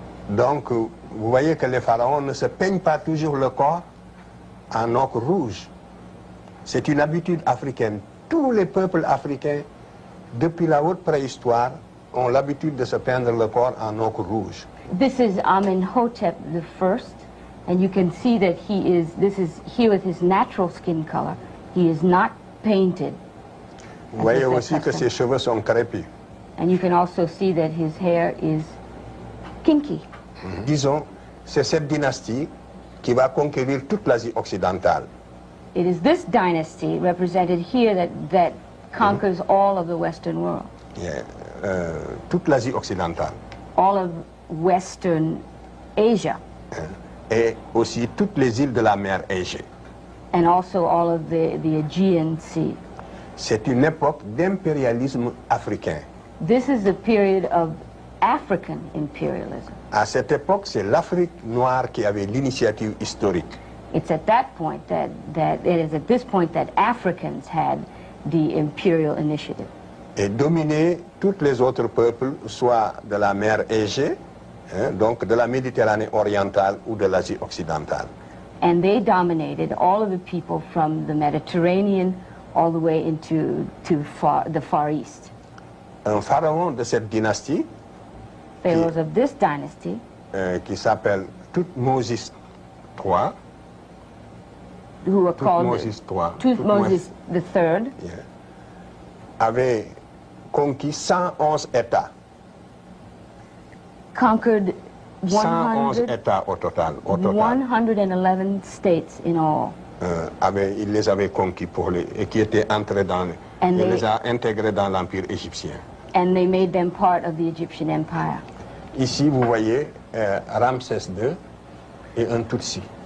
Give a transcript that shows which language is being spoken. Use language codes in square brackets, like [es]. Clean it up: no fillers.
[fr] Donc, vous voyez que les pharaons ne se peignent pas toujours le corps en ocre rouge. C'est une habitude africaine. Tous les peuples africains, depuis la haute préhistoire, ont l'habitude de se peindre le corps en ocre rouge. [en] This is Amenhotep I, and you can see that this is he with his natural skin color. He is not painted. [fr] Vous voyez aussi que ses cheveux sont crépus. [en] And you can also see that his hair is kinky. [fr] Disons, c'est cette dynastie qui va conquérir toute l'Asie occidentale. [en] it is this dynasty represented here that conquers all of the Western world. [fr] Yeah. Toute l'Asie occidentale. [en] All of Western Asia. [fr] Et aussi toutes les îles de la mer Égée. [en] And also all of the Aegean Sea. [fr] C'est une époque d'impérialisme africain. [en] This is a period of African imperialism. [fr] À cette époque, c'est l'Afrique noire qui avait l'initiative historique. [en] It's at that point that it is at this point that Africans had the imperial initiative. [fr] Et dominer tous les autres peuples, soit de la mer Égée, donc de la Méditerranée orientale ou de l'Asie occidentale. [en] And they dominated all of the people from the Mediterranean all the way into the Far East. [fr] Un pharaon de cette dynastie, [en] Pharaohs of this dynasty, [fr] qui s'appelle Thutmose III, [en] who were called Thutmose III, [fr] yeah, avait conquis 111 États. [en] Conquered [fr] 111 États au total. [en] 111 states in all. [fr] Il les avait conquis et qui étaient entrés il les a intégrés dans l'Empire égyptien. [en] And they made them part of the Egyptian Empire. [fr] Ici, vous voyez Ramsès II et un Tutsi.